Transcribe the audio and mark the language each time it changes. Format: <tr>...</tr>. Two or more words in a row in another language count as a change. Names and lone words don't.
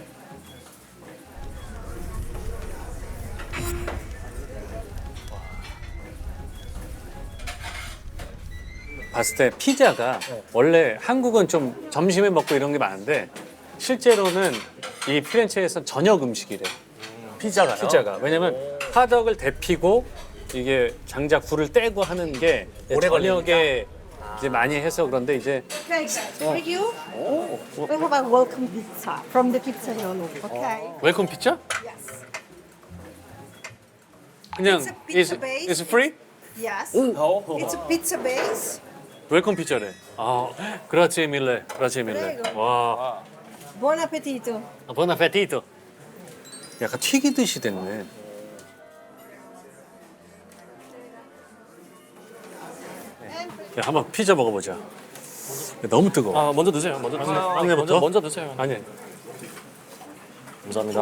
<ko>봤을 때 피자가 원래 한국은 좀 점심에 먹고 이런 게 많은데 실제로는 이 피렌체에서 저녁 음식이래. 피자가. 왜냐면 화덕을 데피고 이게 장작 불을 떼고 하는 게 오래 저녁에 이제 많이 해서 그런데 이제</ko> <en>Okay. For you, we have a welcome pizza from the pizzaiolo. Okay.</en> <ko>웰컴 피자?</ko> <en>Yes.</en> <ko>그냥</ko> <en>It's a pizza base. is free? Yes. It's a pizza base.</en> <ko>웰컴 피자래.</ko> <it>grazie mille. Prego.</it> <ko>와,</ko> <it>Buon appetito. buon appetito.</it> <ko>약간 튀기듯이 됐네. 야, 한번 피자 먹어보자. 야, 너무 뜨거워. 먼저 드세요. 먼저 드세요. 막내부터? 먼저 드세요. 아니. 감사합니다.</ko>